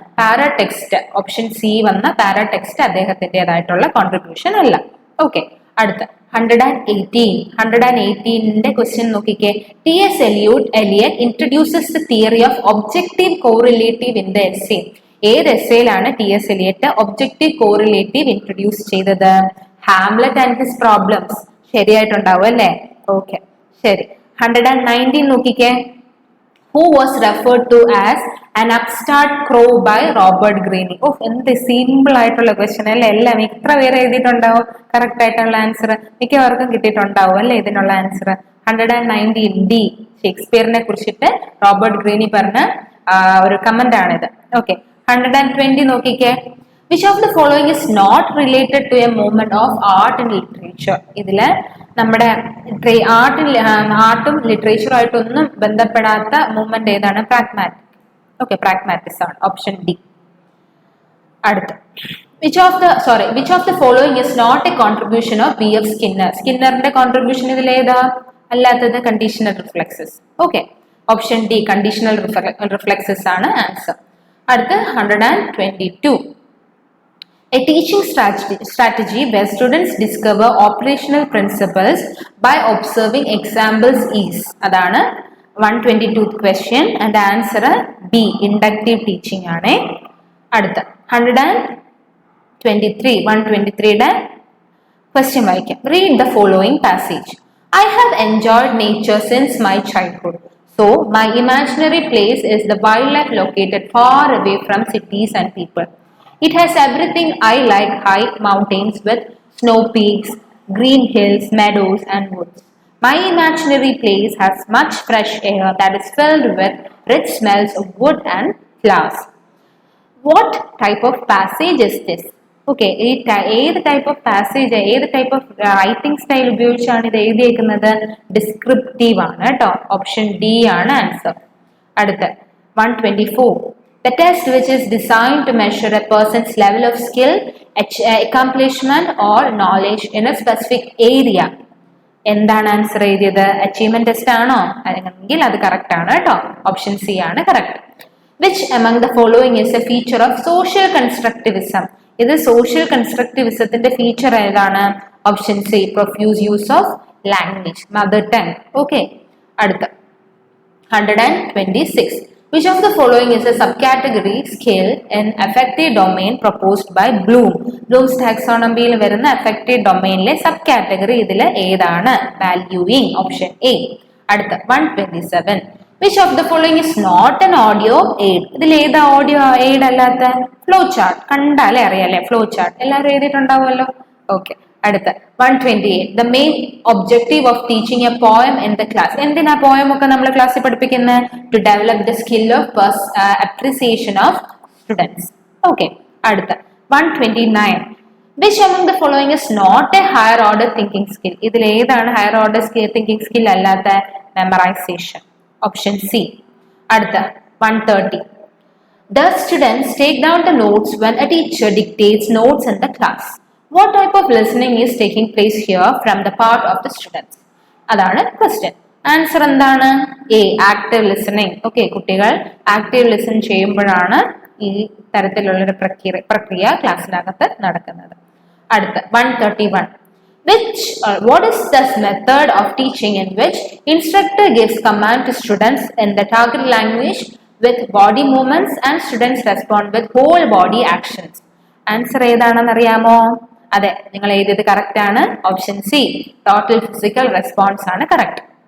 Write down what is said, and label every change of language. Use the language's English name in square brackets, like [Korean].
[Malayalam] പാരാടെക്സ്റ്റ് option C വന്ന പാരാടെക്സ്റ്റ് അദ്ദേഹത്തിൻ്റെതായിട്ടുള്ള contribution അല്ല. Okay, അടുത്ത 118ന്റെ ക്വസ്റ്റ്യൻ നോക്കിക്കേ. [English] T.S. Eliot introduces the theory of objective correlative in the essay. [Malayalam] ഏത് എസ്സേയിലാണ് T.S. Eliot objective correlative introduce ചെയ്തത്? Hamlet and his problems. ശരിയായിട്ടുണ്ടാവും അല്ലേ? Okay, ശരി. 119 നോക്കിക്കേ. [English] Who was referred to as an upstart crow by Robert Greene? [Malayalam] എന്ത് simple ആയിട്ടുള്ള question അല്ലേ? എല്ലാം എത്ര പേര് എഴുതിയിട്ടുണ്ടാവും കറക്റ്റ് ആയിട്ടുള്ള ആൻസർ? മിക്കവർക്കും കിട്ടിയിട്ടുണ്ടാവും അല്ലേ ഇതിനുള്ള ആൻസർ? 119 ഡി. ഷേക്സ്പിയറിനെ കുറിച്ചിട്ട് റോബർട്ട് ഗ്രീനി പറഞ്ഞ ഒരു കമന്റ് ആണിത്. ഓക്കെ, 120 നോക്കിക്കേ. [English] Which of the following is not related to a movement of art and literature? [Malayalam] ഇതില് നമ്മുടെ ആർട്ടും ലിറ്ററേച്ചറും ആയിട്ടൊന്നും ബന്ധപ്പെടാത്ത മൂവ്മെന്റ് ഏതാണ്? പ്രാഗ്മാറ്റിക്. ഓക്കെ, പ്രാഗ്മാറ്റിസം ആണ്. Option D. [English] അടുത്ത which of the following is not a contribution of B.F. Skinner? [Malayalam] സ്കിന്നറിന്റെ contribution ഇതിൽ ഏതാ അല്ലാത്തത്? Conditional reflexes. Okay, option D conditional reflexes ആണ് ആൻസർ. അടുത്ത 122. [English] A teaching strategy where students discover operational principles by observing examples is. [Malayalam] അതാണ് [English] 122th question and answer B, inductive teaching ആണ്. [Malayalam] അടുത്ത 123യുടെ question വായിക്കാം. [English] Read the following passage. I have enjoyed nature since my childhood. So, my imaginary place is the wildlife located far away from cities and people. It has everything I like: high mountains with snow peaks, green hills, meadows and woods. My imaginary place has much fresh air that is filled with rich smells of wood and flowers. What type of passage is this? [Malayalam] Okay, ഏത് type of passage, ഏത് type of writing style ഉപയോഗിച്ചാണ് ഇത് എഴുതിയേക്കുന്നത്? Descriptive ആണ് കേട്ടോ. Option D ആണ് answer. അടുത്ത 124. [English] The test which is designed to measure a person's level of skill, accomplishment or knowledge in a specific area. [Malayalam] എന്താണ് answer എഴുതിയത്? Achievement test ആണോ? അല്ലെങ്കിൽ അത് കറക്റ്റ് ആണ് കേട്ടോ. ഓപ്ഷൻ സി ആണ് correct. [English] Which among the following is a feature of social constructivism? [Malayalam] ഇത് social കൺസ്ട്രക്റ്റിവിസത്തിന്റെ feature ഏതാണ്? Option C, profuse use of language, mother tongue. Okay, അടുത്ത 126. [English] Which of the following is a subcategory skill in affective domain proposed by Bloom? [Malayalam] Bloom's taxonomy-യിൽ വരുന്ന affective domain-ലെ sub category ഇതിൽ ഏതാണ്? Valuing, option A. അടുത്ത 127. [English] Which of the following is not an audio aid? [Malayalam] ഇതിൽ ഏതാ audio aid അല്ലാത്ത? Flow chart. കണ്ടാലേ അറിയാലേ flow chart, എല്ലാവരും എഴുതിയിട്ടുണ്ടാവുമല്ലോ. Okay, അടുത്ത 128. [English] The main objective of teaching a poem in the class. [Malayalam] എന്തിനാ പോയം ഒക്കെ നമ്മൾ ക്ലാസ്സിൽ പഠിപ്പിക്കുന്നത്? [English] To develop the skill of appreciation of students. [Malayalam] Okay, അടുത്ത 129. [English] Which among the following is not a higher order thinking skill? [Malayalam] ഇതിൽ ഏതാണ് higher order thinking skill അല്ലാത്ത? Memorization, option C. അടുത്ത 130. [English] The students take down the notes when a teacher dictates notes in the class. What type of listening is taking place here from the part of the students? [Malayalam] അതാണ് question. Answer എന്താണ്? A, active listening. Okay, കുട്ടികൾ active listen ചെയ്യുമ്പോഴാണ് ഈ തരത്തിലുള്ളൊരു പ്രക്രിയ ക്ലാസ്സിനകത്ത് നടക്കുന്നത്. അടുത്ത 131. [English] What is this method of teaching in which instructor gives command to students in the target language with body movements and students respond with whole body actions? [Malayalam] Answer ഏതാണെന്ന് അറിയാമോ? അതെ, നിങ്ങൾ എഴുതിയത് കറക്റ്റ് ആണ്. Option C, total physical response ആണ് correct.